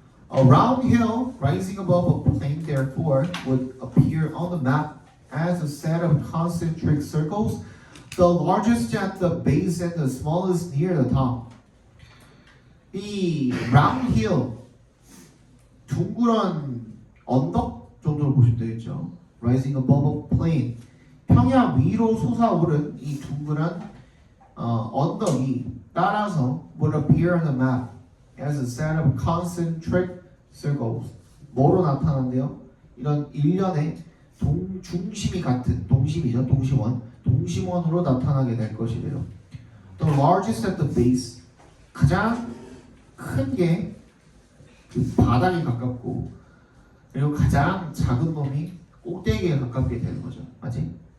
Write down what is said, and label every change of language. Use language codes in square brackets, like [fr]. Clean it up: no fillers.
[en] A round hill rising above a plain, therefore, would appear on the map as a set of concentric circles, the largest at the base and the smallest near the top. [ko] 이 [en] round hill, [ko] 둥그런 언덕 정도로 보시면 되겠죠. [en] Rising above a plain, [ko] 평야 위로 솟아오른 이 둥그런 언덕이 따라서 [en] would appear on the map as a set of concentric circles. [ko] 뭐로 나타난대요? 이런 일련의 중심이 같은 동심이죠. 동심원으로 나타나게 될 것이래요. [en] The largest at the base. [ko] 가장 큰 게 그 바닥에 가깝고 그리고 가장 작은 놈이 꼭대기에 가깝게 되는 거죠. 맞지?